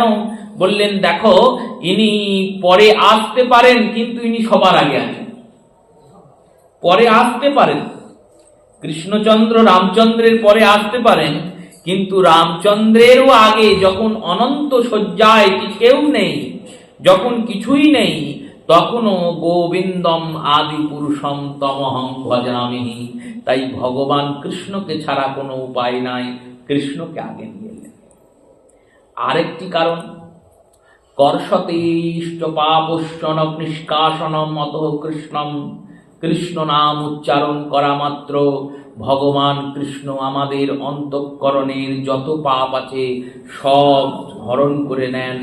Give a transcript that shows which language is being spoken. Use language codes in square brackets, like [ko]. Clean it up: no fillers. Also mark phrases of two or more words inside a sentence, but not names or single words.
[bn] বললেন দেখো, ইনি পরে আসতে পারেন কিন্তু ইনি সবার আগে আছেন। পরে আসতে পারেন, কৃষ্ণচন্দ্র রামচন্দ্রের পরে আসতে পারেন, কিন্তু রামচন্দ্রেরও আগে যখন অনন্ত শয্যায় কেউ নেই, যখন কিছুই নেই, তখনও [sa] গোবিন্দম আদি পুরুষম তমহং ভজামি। [bn] তাই ভগবান কৃষ্ণকে ছাড়া কোনো উপায় নাই, কৃষ্ণকে আগে নিয়ে এলেন। [sa] আরেকটি কারণ, কর্ষতেষ্ট পাপশ্চন নিষ্কাশনম অতঃ কৃষ্ণম। [bn] কৃষ্ণ নাম উচ্চারণ করা মাত্র ভগবান কৃষ্ণ আমাদের অন্তঃকরণের যত পাপ আছে সব হরণ করে নেন।